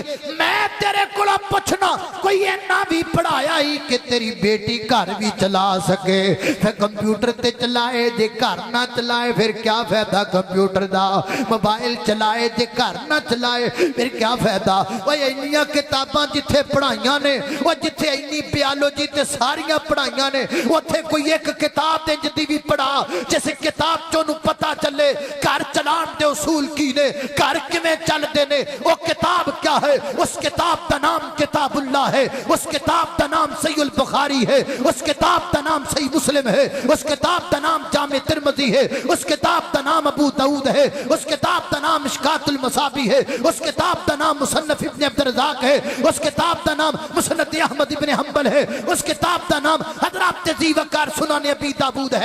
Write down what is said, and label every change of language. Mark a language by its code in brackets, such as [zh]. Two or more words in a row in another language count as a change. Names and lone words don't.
[pa] میں تیرے کولا پوچھنا کوئی اینا بھی پڑھایا ہی کہ تیری بیٹی گھر بھی چلا سکے، پھر کمپیوٹر تے چلائے جے گھر نہ چلائے پھر کیا فائدہ کمپیوٹر دا، موبائل چلائے جے گھر نہ چلائے پھر کیا فائدہ۔ وہ اینیاں کتاباں جتھے پڑھائیاں نے، وہ جتھے اینی بیالوجی تے ساریاں پڑھائیاں نے، اتھے کوئی ایک کتاب دے جدی بھی پڑھا جیسے کتاب چونو پتا چلے گھر چلان دے اصول کی نے، گھر کمیں چل دے نے، وہ کتاب کیا ہے؟ اس کتاب دا نام کتاب اللہ ہے، اس کتاب دا نام صحیح البخاری ہے، اس کتاب دا نام صحیح مسلم ہے، اس کتاب دا نام جامع ترمذی ہے، اس کتاب دا نام ابو داؤد ہے، اس کتاب دا نام مشکات المصابی ہے، اس کتاب دا نام مصنف ابن عبد الرزاق ہے، اس کتاب دا نام مسند احمد ابن حنبل ہے، اس کتاب دا نام حضرات تہذیب کار سنن ابی داؤد ہے۔